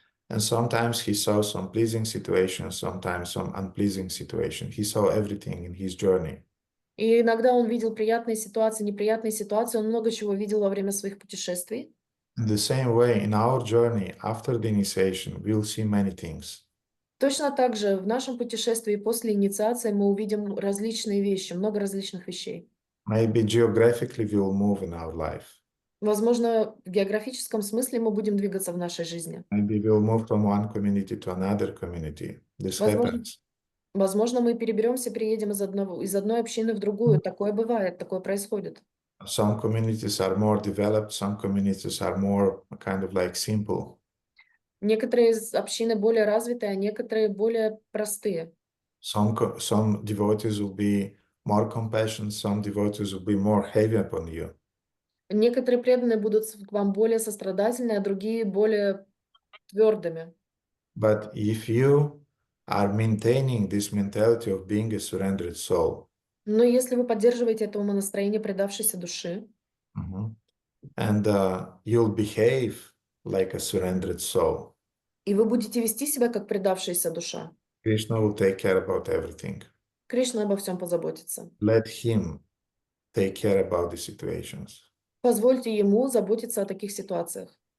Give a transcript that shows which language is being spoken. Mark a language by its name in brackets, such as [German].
[English] And sometimes he saw some pleasing situations, sometimes some unpleasing situations. He saw everything in his journey. [Russian] И иногда он видел приятные ситуации, неприятные ситуации, он много чего видел во время своих путешествий. [English] In the same way, in our journey, after the initiation, we'll see many things. [Russian] Точно так же в нашем путешествии после инициации мы увидим различные вещи, много различных вещей. [English] Maybe geographically we will move in our life. [Russian] Возможно, в географическом смысле мы будем двигаться в нашей жизни. [English] Maybe we'll move from one community to another community. This happens. [Russian] Возможно, мы переберемся, переедем из одной общины в другую. Такое бывает, такое происходит. [English] Some communities are more developed, some communities are more kind of like simple. [Russian] Некоторые общины более развитые, а некоторые более простые. [English] Some devotees will be more compassionate, some devotees will be more heavy upon you. [Russian] Некоторые преданные будут к вам более сострадательны, а другие более твердыми. [English] But if you are maintaining this mentality of being a surrendered soul, [Russian] Но если вы поддерживаете это умонастроение предавшейся души, [English] and you'll behave like a surrendered soul, [Russian] и вы будете вести себя как предавшаяся душа, [English] Krishna will take care about everything. [Russian] Кришна обо всем позаботится. [English] Let him take care about the situations. [Russian] Позвольте ему заботиться о таких ситуациях.